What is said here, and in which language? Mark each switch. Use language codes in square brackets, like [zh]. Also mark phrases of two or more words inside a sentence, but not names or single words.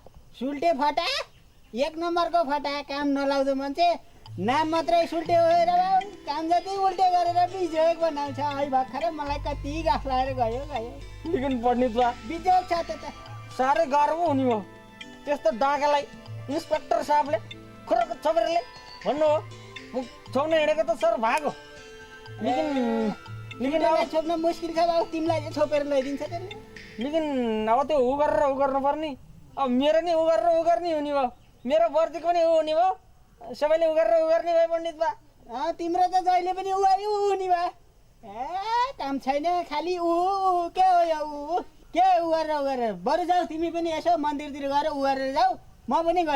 [ne] सुल्टे फटा एक नम्बरको फटा काम नलाउँदो मान्छे नाम मात्रै सुल्टे भएर काम जति उल्टे गरेर बिजोग बनाउँछ है भर्खरै मलाई कति गाफ लागेर गयो लेकिन पण्डित बा बिजोग छ त साह्रै गाह्रो हुने भयो त्यस्तो डाँगालाई इन्सपेक्टर साहबले खुरक छोपेरले भन्नु हो म छोड्न हिँडेको त सर भागो लेकिन लेकिन तिमीलाई अब छोप्न मुस्किल छ बाबु तिमीलाई चाहिँ छोपेर ल्याइदिन्छ त्यसले लेकिन अब त्यो उ गर्नु पर्ने अब मेरो नि उ गर्ने हुने भयो मेरो वर्दीको पनि उ हुने भयो सबैले उ गर्ने भयो पण्डित बा तिम्रो त जहिले पनि उ नि भए ए काम छैन खालि के हो यो उ के उ गरेर बरु जाऊ तिमी पनि यसो मन्दिरतिर गएर उ गरेर जाऊ म पनि गएँ